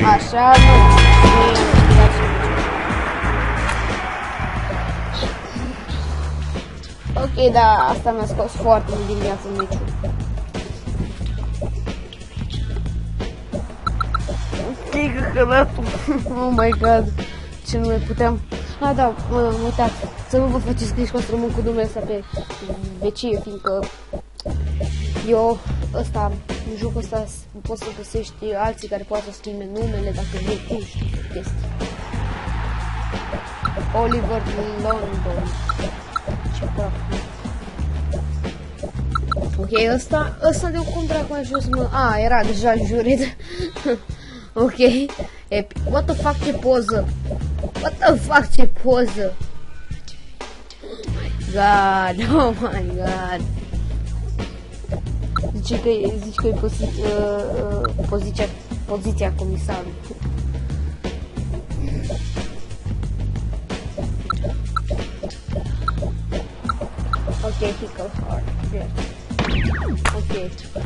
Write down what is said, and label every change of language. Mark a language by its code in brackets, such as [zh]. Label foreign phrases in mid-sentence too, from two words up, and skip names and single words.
[ro] Așa, nu. Ok, da, asta mi-a scos foarte mult din viață în meciul. Stigă călatul. [en] Oh my god. [ro] Ce nu mai puteam. Ah, da, uitați. Să nu vă faceți griji că rămân cu numele ăsta pe vecie, fiindcă eu ăsta, în jocul ăsta poți să găsești alții care poate să schimbe numele dacă vrei tu știi chestii. Oliver London. Ce praf. Ok, ăsta de cum dracu a ajuns, mă? Ah, era deja jurit. [en] Ok. What the fuck, [ro] ce poză? [en] What the fuck, [ro] ce poză? [en] God, oh my god. [ro] Zici că e poziția comisarului. Ok, Hickle Hard. Ok.